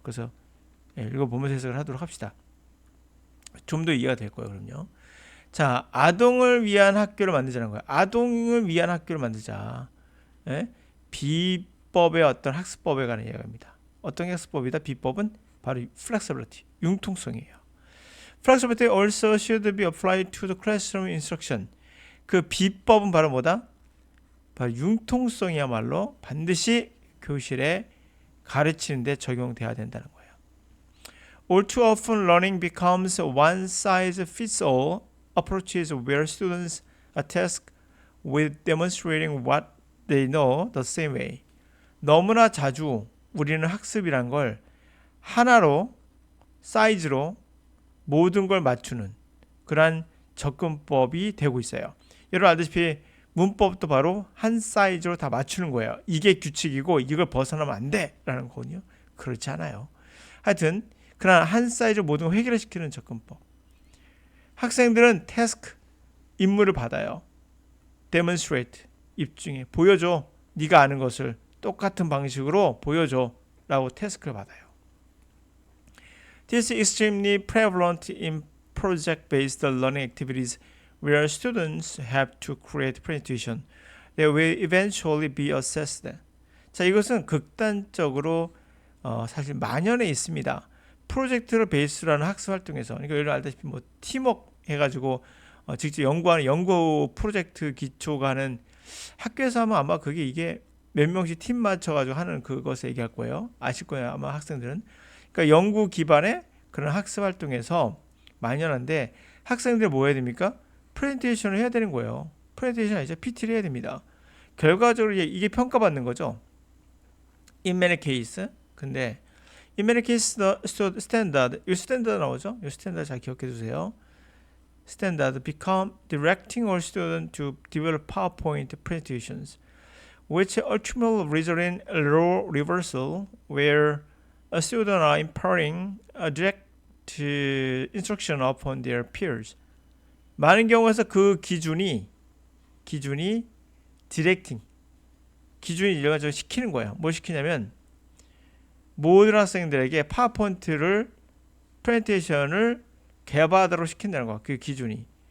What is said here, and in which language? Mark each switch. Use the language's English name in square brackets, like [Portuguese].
[Korean] 그래서 읽어보면서 해석을 하도록 합시다. 좀 더 이해가 될 거예요. 그럼요. 자, 아동을 위한 학교를 만들자는 거예요. 아동을 위한 학교를 만들자. 비법의 어떤 학습법에 관한 이야기입니다. 어떤 학습법이다? 비법은 바로 flexibility, 융통성이에요. [English] Flexibility also should be applied to the classroom instruction. [Korean] 그 비법은 바로 뭐다? 바로 융통성이야말로 반드시 교실에 가르치는데 적용돼야 된다는 거예요. [English] All too often learning becomes one size fits all approaches where students are tasked with demonstrating what they know the same way. [Korean] 너무나 자주 우리는 학습이란 걸 하나로 사이즈로 모든 걸 맞추는 그러한 접근법이 되고 있어요. 여러분 알다시피 문법도 바로 한 사이즈로 다 맞추는 거예요. 이게 규칙이고 이걸 벗어나면 안 돼라는 거거든요. 그렇지 않아요. 하여튼 그러나 한 사이즈로 모든 걸 해결시키는 접근법. 학생들은 태스크, 임무를 받아요. demonstrate, 입증해, 보여줘. 네가 아는 것을 똑같은 방식으로 보여줘 라고 태스크를 받아요. [English] This is extremely prevalent in project-based learning activities where students have to create presentation that will eventually be assessed. [Korean] 자, 이것은 극단적으로 사실 만연해 있습니다. 프로젝트를 베이스로 하는 학습 활동에서, 그러니까 여러분 알다시피 뭐 팀워크 해가지고 직접 연구하는 연구 프로젝트 기초가 하는 학교에서 하면 아마 그게 이게 몇 명씩 팀 맞춰가지고 하는 그것을 얘기할 거예요. 아실 거예요, 아마 학생들은. 그러니까 연구 기반의 그런 학습 활동에서 만연한데 학생들 뭐 해야 됩니까? 프레젠테이션을 해야 되는 거예요. 프레젠테이션 아니죠. PT를 해야 됩니다. 결과적으로 이게 평가받는 거죠. [English] In many cases. [Korean] 근데 [English] in many cases the standard, [Korean] 이 스탠다드 나오죠? 이 스탠다드 잘 기억해 두세요. [English] Standard become directing all students to develop PowerPoint presentations, which ultimately result in a role reversal where a student are imparting a direct instruction upon their peers. [Korean] 많은 경우에서 그 기준이 디렉팅, 기준이 이래가지고 시키는 거예요. 뭘 시키냐면 모든 학생들에게 파워포인트를 프레젠테이션을 개발하도록 시킨다는 거야. 그 기준이.